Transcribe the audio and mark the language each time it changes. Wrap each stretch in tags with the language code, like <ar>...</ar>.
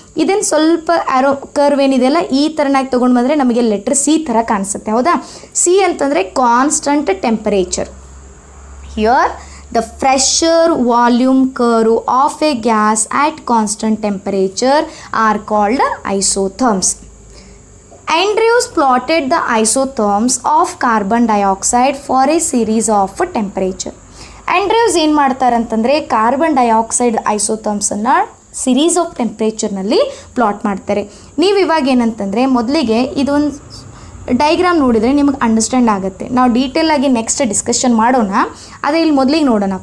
<kn>ಇದನ್ನು ಸ್ವಲ್ಪ arrow curve ಏನಿದೆಯಲ್ಲ ಈ ಥರನಾಗಿ ತೊಗೊಂಡು ಬಂದರೆ ನಮಗೆ ಲೆಟ್ರ್ ಸಿ ಥರ ಕಾಣಿಸುತ್ತೆ, ಹೌದಾ. ಸಿ ಅಂತಂದರೆ</kn> <en>Constant temperature. Here the pressure volume curve of a gas at constant temperature are called isotherms. Andrews plotted the isotherms of carbon dioxide for a series of temperature.</en> <kn>Andrew's ಏನು ಮಾಡ್ತಾರಂತಂದರೆ carbon dioxide ಐಸೋಥರ್ಮ್ಸನ್ನು series of ಟೆಂಪ್ರೇಚರ್ನಲ್ಲಿ plot ಮಾಡ್ತಾರೆ. ನೀವು ಇವಾಗ ಏನಂತಂದರೆ ಮೊದಲಿಗೆ ಇದೊಂದು diagram ನೋಡಿದರೆ ನಿಮಗೆ understand ಆಗುತ್ತೆ. ನಾವು ಡೀಟೇಲಾಗಿ ನೆಕ್ಸ್ಟ್ ಡಿಸ್ಕಷನ್ ಮಾಡೋಣ. ಅದೇ ಇಲ್ಲಿ ಮೊದಲಿಗೆ ನೋಡೋಣ.</kn>